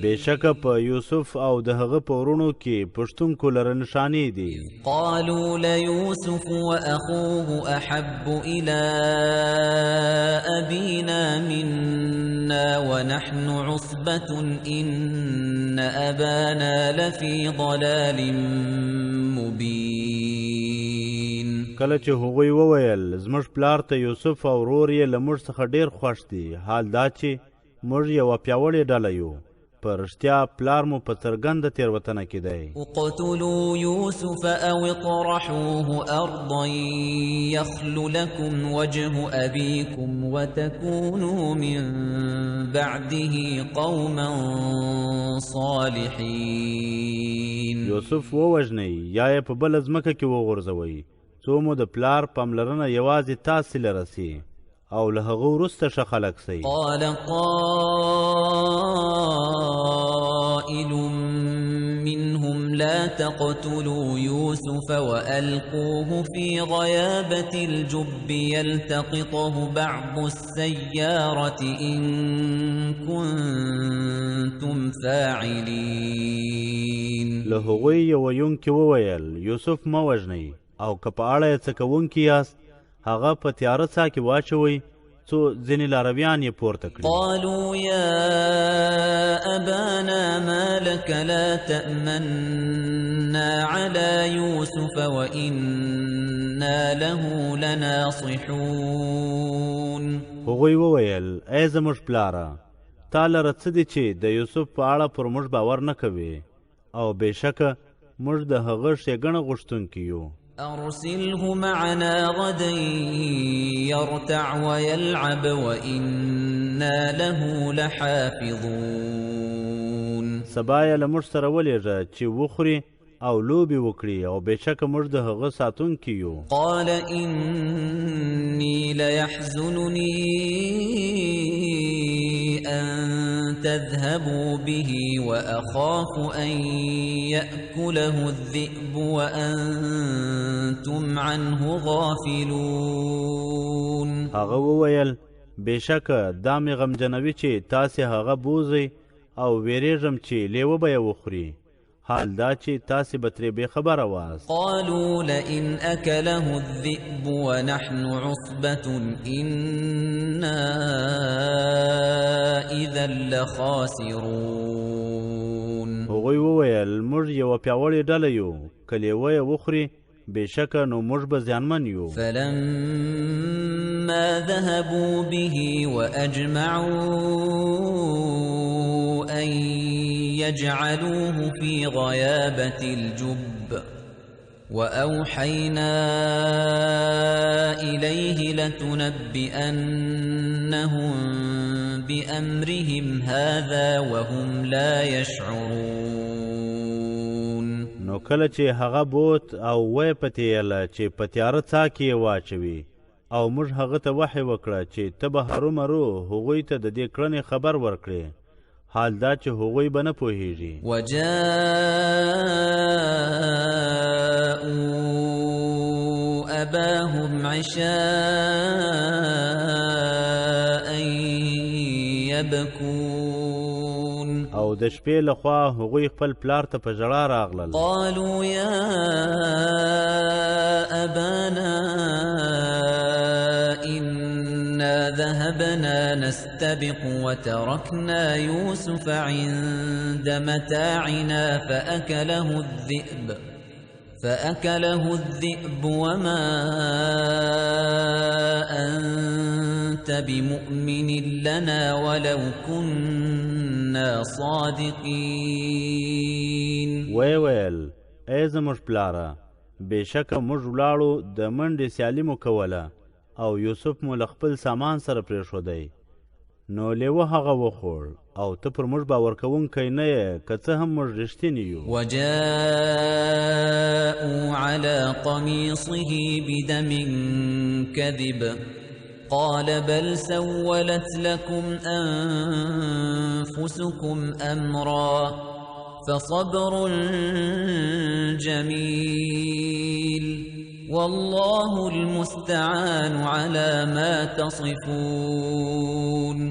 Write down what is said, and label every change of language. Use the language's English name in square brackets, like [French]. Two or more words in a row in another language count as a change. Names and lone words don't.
[Pashto] بېشکه په یوسف او د هغه په وروڼو کې پوښتونکو لره نښانې دي. [Arabic] قالوا ليوسف وأخوه أحب إلى أبينا منا ونحن عصبة إن أبانا لفي ضلال مبين. [Pashto] کله چې هغوی وویل زموږ پلار ته یوسف او ورور یې له موږ څخه ډېر خوښ دي، حال دا چې موږ یوه پیاوړې ډله یو، په رښتیا پلار مو په څرګنده تېروتنه کې دی. [Arabic] اقتلوا يوسف أو اطرحوه أرضا يخل لكم وجه أبيكم وتكونوا من بعده قوما صالحين. [Pashto] یوسف ووژنئ یا یې په بله ځمکه کې وغورځوئ څو مو د پلار پاملرنه یوازې تاسې لرسي او له هغه وروسته ښه خلک سئ. [Arabic] قال قائل منهم لا تقتلوا يوسف وألقوه في غيابة الجب يلتقطه بعض السيارة إن كنتم فاعلين. [Pashto] له هغوی ویونکي وویل یوسف مه وژنئ او که په اړه یې څه کوونکي یاست هغه په تیاره څاه کې واچوئ څو ځینې لارویان یې پورته کړي. [Arabic] قالوا يا أبانا ما لك لا تأمنا على يوسف وإنا له لناصحون. [Pashto] هغوی وویل ای زموږ پلاره تا لره څه دي چې د یوسف په اړه پر موږ باور نه کوي او بېشکه موږ د هغه ښېګڼه غوښتونکي یو. [Arabic] أرسله معنا غدا يرتع ويلعب وإنا له لحافظون. [Pashto] سبا یې له موږ سره ولېږه چې وخوري او لوبې وکړي او بېشکه موږ د هغه ساتونکي یو. [Arabic] قال إني ليحزنني أن تذهبوا به وأخاف أن يأكله الذئب وأنتم عنه غافلون. [Pashto] هغه وویل بېشکه دا مې غمجنوي چې تاسې هغه بوزئ او ویرېږم چې لیوه به یې وخوري حال دا چې تاسې به ترې بېخبره واست. [Arabic] قالوا لئن أكله الذئب ونحن عصبة إنا إذا لخاسرون. [Pashto] هغوی وویل موږ یوه پیاوړې ډله یو که لیوه یې وخوري بېشکه نو موږ به زیانمن یو. [Arabic] فلما ذهبوا به وأجمعوا أن يجعلوه في غيابة الجب وأوحينا إليه لتنبئنهم بأمرهم هذا وهم لا يشعرون. [Pashto] نو کله چې هغه بوت او وی پتیله چې په تیاره څاه کې یې واچوي او موږ هغه ته وحی وکړه چې ته به هرومرو هغوی ته د دې کړنې خبر ورکړې حال دا چې هغوی به نه پوهیږي. [Arabic] وجاءوا أباهم عشاء يبكون. [Pashto] او د شپې لخوا هغوی خپل پلار ته په ژړا راغلل. [Arabic] قالوا يا أبانا إنا ذهبنا نستبق وتركنا يوسف عند متاعنا فأكله الذئب وما أنت بمؤمن لنا ولو كنا صادقين. [Pashto] ویل ای زموږ پلاره بېشکه موږ ولاړو د منډې سیالي مو کوله او یوسف مو له خپل سامان سره پرېښودی نو لیوه هغه وخوړ او ته پر موږ باور کوونکی نه یې که څه هم موږ رښتیني یو. [Arabic] وجاءوا على قميصه بدم كذب قال بل سولت لكم أنفسكم أمرا فصبر جميل والله المستعان على ما تصفون.